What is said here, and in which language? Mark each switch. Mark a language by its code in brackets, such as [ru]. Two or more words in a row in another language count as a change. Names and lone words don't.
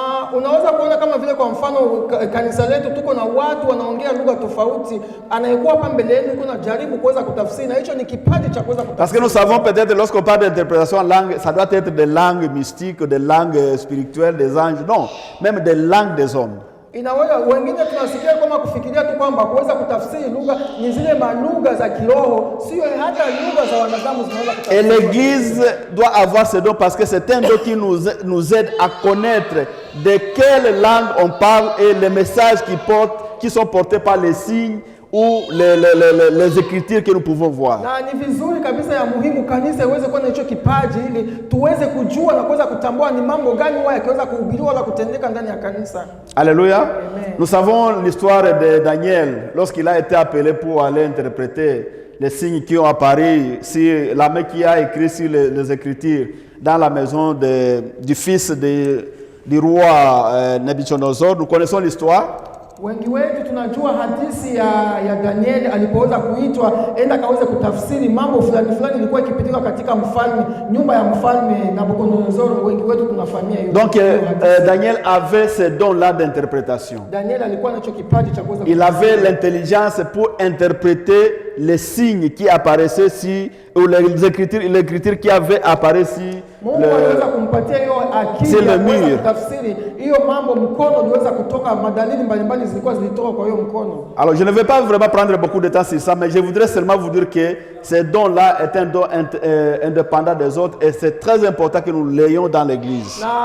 [fr] Parce que nous savons peut-être lorsqu'on parle d'interprétation en langue, ça doit être des langues mystiques, des langues spirituelles, des anges, non, même des langues des hommes. [sw] Inaweza wengine tunasikia kama kufikiria tu kwamba kuweza kutafsiri lugha ni zile malugha za kiroho, sio hata lugha za wanadamu zinaweza kutafsiri. [fr] Et l'Église doit avoir ce don parce que c'est un don qui nous aide à connaître de quelle langue on parle et les messages qui sont portés par les signes ou les écritures que nous pouvons voir. [sw] Na ni vizuri kabisa ya muhimu kanisa iweze kuwa na hicho kipaji ili tuweze kujua na kuweza kutambua ni mambo gani huwa yakiweza kuhubiriwa wala kutendeka ndani ya kanisa. [fr] Alléluia. Nous savons l'histoire de Daniel lorsqu'il a été appelé pour aller interpréter les signes qui ont apparu sur la main qui a écrit sur les écritures dans la maison du fils du roi Nabuchodonosor. Nous connaissons l'histoire. [sw] Wengi wetu tunajua hadithi ya Daniel alipoweza kuitwa enda kaweze kutafsiri mambo fulani fulani ilikuwa ikipitika katika nyumba ya mfalme Nabuchodonosor. Wengi wetu tunafahamia hiyo. [fr] Donc Daniel avait ce don-là d'interprétation. [sw] Daniel alikuwa nacho kipaji cha kuweza. [fr] Il avait l'intelligence pour interpréter les signes qui apparaissaient sur ou les écritures qui avaient apparu sur le mur. Alors je ne vais pas vraiment prendre beaucoup de temps sur ça, mais je voudrais seulement vous dire que ce don-là est un don indépendant des autres et c'est très important que nous l'ayons dans l'église.